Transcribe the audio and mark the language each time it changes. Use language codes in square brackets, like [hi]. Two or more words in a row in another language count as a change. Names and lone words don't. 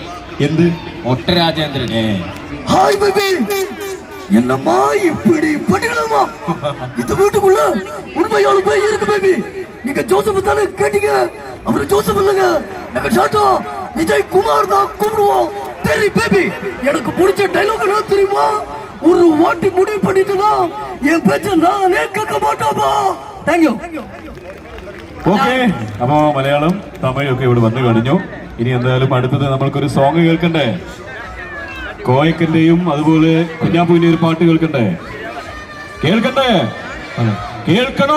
[ml] എന്ത് ഒട്ടരാജേന്ദ്രൻ. [en] hi baby, [ta] என்னம்மா இப்படி பண்ணிடலாமா? இந்த வீட்டுக்குள்ள உண்மையால போய் இருக்கு பேபி. நீங்க ஜோசப் தானே கேட்டீங்க? அவரு ஜோசப் இல்லங்க, நாங்க ஷாட்டா விஜய் குமார் தான் கூப்பிடுவோம். சரி பேபி, எனக்கு பிடிச்ச டைலாக் என்ன தெரியுமா? ஒரு வாட்டி முடிவு பண்ணிட்டா என் பேச்ச நானே கேட்க மாட்டோமா? [en] Thank you. [ml] ഓക്കെ, അപ്പോ മലയാളം തമിഴ് ഒക്കെ ഇവിടെ വന്നു കഴിഞ്ഞു. ഇനി എന്തായാലും അടുത്തത് നമ്മൾക്കൊരു സോങ് കേൾക്കണ്ടേ? കോയക്കന്റെയും അതുപോലെ കുഞ്ഞാപ്പൂവിന്റെ ഒരു പാട്ട് കേൾക്കണ്ടേ? കേൾക്കണ്ടേ? കേൾക്കണോ?